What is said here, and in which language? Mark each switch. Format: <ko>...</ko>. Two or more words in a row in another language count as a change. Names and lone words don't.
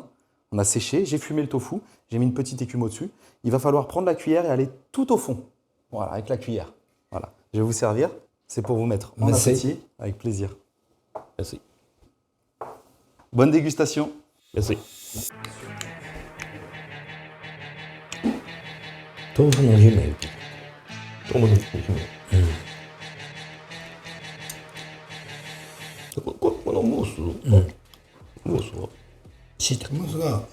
<fr>On a séché, j'ai fumé le tofu, j'ai mis une petite écume au-dessus. Il va falloir prendre la cuillère et aller tout au fond. Voilà, avec la cuillère. Voilà. Je vais vous servir. C'est pour vous mettre en appétit, avec plaisir. Merci. Bonne dégustation. Merci.</fr> <ja>豆腐の姫。このムース、ムースはしいたけ。ムースが</ja>